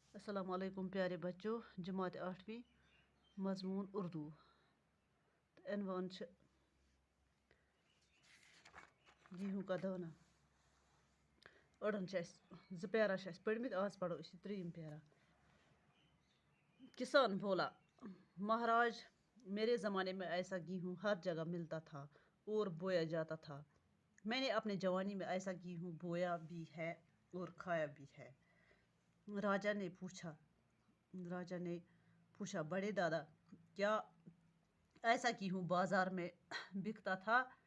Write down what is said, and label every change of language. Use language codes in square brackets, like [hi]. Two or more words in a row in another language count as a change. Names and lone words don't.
[ur] السلام علیکم پیارے بچوں، جماعت 8ویں مضمون اردو عنوان چھِ گیہوں کا دانہ۔ [ks] أڑن چھِ اَسہِ 2 پیرا چھِ اَسہِ پٔرمٕتۍ، آز پَرو أسۍ یہِ 3یم پیرا۔ [ur] کسان بولا، مہاراج میرے زمانے میں ایسا گیہوں ہر جگہ ملتا تھا اور بویا جاتا تھا۔ میں نے اپنے جوانی میں ایسا گیہوں بویا بھی ہے اور کھایا بھی ہے۔ راجا نے پوچھا بڑے دادا، کیا ایسا گیہوں بازار میں بکتا تھا؟